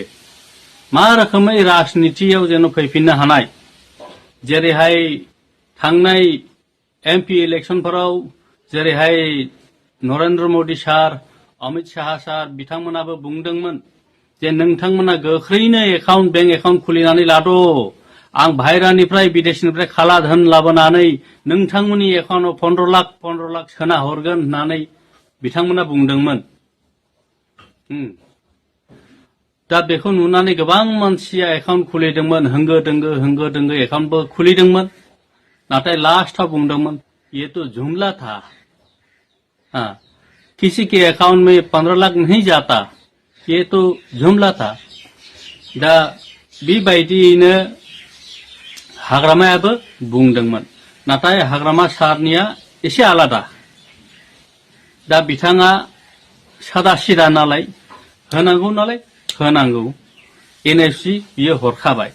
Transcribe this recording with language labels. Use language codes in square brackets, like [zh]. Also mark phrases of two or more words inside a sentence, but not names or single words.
[brx] मा रोखोमै राजनितियाव जेन' फैफिननो हानाय, जेरैहाय थांनाय एमपि इलेक्सनफोराव जेरैहाय नरेन्द्र मदि सार, अमित शाह सार बिथांमोनाबो बुंदोंमोन जे नोंथांमोना गोख्रैनो [en] bank account [brx] खुलिनानै लाद', आं बाहेरानिफ्राय बिदेशनिफ्राय खाला धोन लाबोनानै नोंथांमोननि एकाउन्टआव 15 लाख सोना हरगोन होननानै बिथांमोना बुंदोंमोन। दा बेखौ नुनानै गोबां मानसिया एकाउन्ट खुलिदोंमोन, होंगो दोंगो एकाउन्टबो खुलिदोंमोन। [hi] नाथाय लास्टआव बुंदोंमोन ये तो जुमला था, किसी के अकाउंट में 15 लाख नहीं जाता, ये तो जुमला था। [brx] दा बेबायदियैनो हाग्रामायाबो बुंदोंमोन। नाथाय हाग्रामा सारनिया एसे आलादा। दा बिथाङा सादा सिदा नालाय, होनांगौ नालाय होनांगौ, एनएफसि बियो हरखाबाय।